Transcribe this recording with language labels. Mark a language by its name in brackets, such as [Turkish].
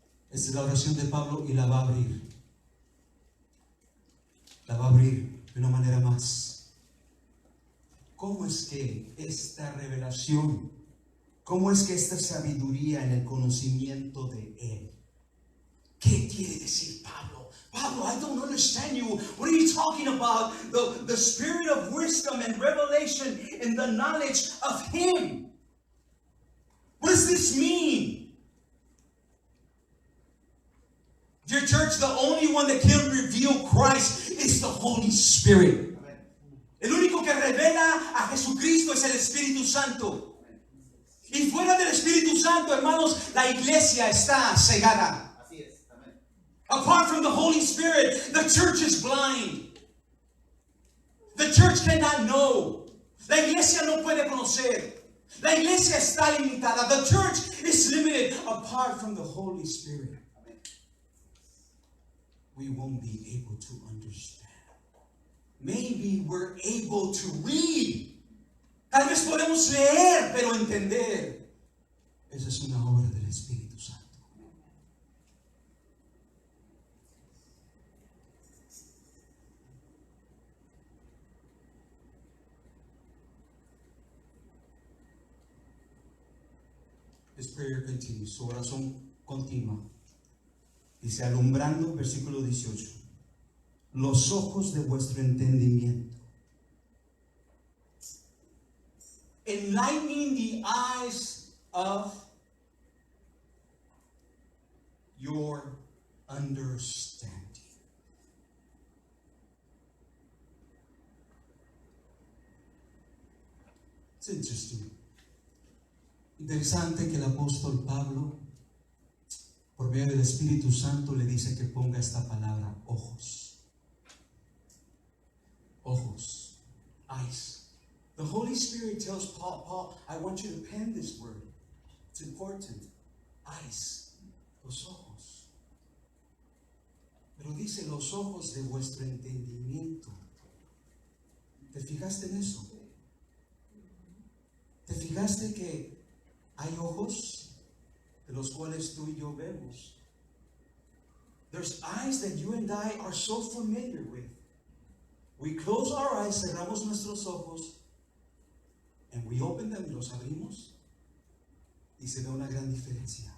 [Spanish] Esta es la oración de Pablo y la va a abrir. La va a abrir de una manera más. ¿Cómo es que esta revelación, cómo es que esta sabiduría en el conocimiento de Él? ¿Qué quiere decir Pablo? [English] Pablo, I don't understand you. What are you talking about? The spirit of wisdom and revelation in the knowledge of Him. What does this mean? Dear church, the only one that can reveal Christ is the Holy Spirit. [Spanish] El único que revela a Jesucristo es el Espíritu Santo. Y fuera del Espíritu Santo, hermanos, la iglesia está cegada. Así es. Amén. [English] Apart from the Holy Spirit, the church is blind. The church cannot know. [Spanish] La iglesia no puede conocer. La iglesia está limitada. [English] The church is limited apart from the Holy Spirit. [Spanish] Amén. [English] We won't be able to understand. Maybe we're able to read. [Spanish] Tal vez podemos leer, pero entender. Esa es una obra del Espíritu Santo. [English] His prayer continues. [Spanish] Su oración continua. Dice, alumbrando, versículo 18, los ojos de vuestro entendimiento. [English] Enlightening the eyes of your understanding. It's interesting. [Spanish] Interesante que el apóstol Pablo, por medio del Espíritu Santo, le dice que ponga esta palabra, ojos. Ojos. [English] Eyes. The Holy Spirit tells Paul, I want you to pen this word. It's important. Eyes. [Spanish] Los ojos. Pero dice los ojos de vuestro entendimiento. ¿Te fijaste en eso? ¿Te fijaste que hay ojos de los cuales tú y yo vemos? [English] There's eyes that you and I are so familiar with. We close our eyes, [Spanish] cerramos nuestros ojos, [English] and we open them, [Spanish] y los abrimos, y se ve una gran diferencia.